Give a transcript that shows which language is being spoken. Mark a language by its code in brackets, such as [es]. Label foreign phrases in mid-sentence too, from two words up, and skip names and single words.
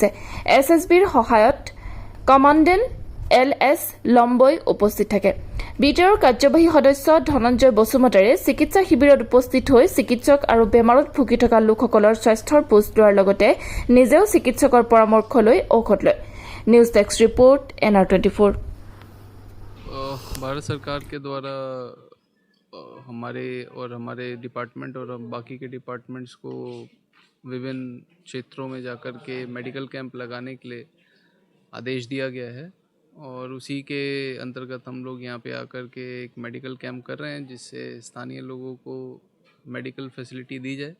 [as] SSBৰ সহায়ত কমাণ্ডেণ্ট LS লম্বই উপস্থিত থাকে। বিটিআৰৰ কাৰ্যবাহী সদস্য ধনঞ্জয় বসুমতাৰে চিকিৎসা শিবিৰত উপস্থিত হৈ চিকিৎসক আৰু বেমাৰত ভুগি থকা লোকসকলৰ স্বাস্থ্যৰ বুজ লোৱাৰ লগতে নিজেও চিকিৎসকৰ পৰামৰ্শ লৈ ঔষধ লয়। [en] news desk report NR24। [hi] भारत सरकार के द्वारा हमारे डिपार्टमेंट और बाकी के डिपार्टमेंट्स को विभिन्न क्षेत्रों में जाकर के [en] medical camp [hi] लगाने के लिए आदेश दिया गया है और उसी के अंतर्गत हम लोग यहाँ पे आकर के एक [en] medical camp [hi] कर रहे हैं जिससे स्थानीय लोगों को [en] medical facility [hi] दी जाए।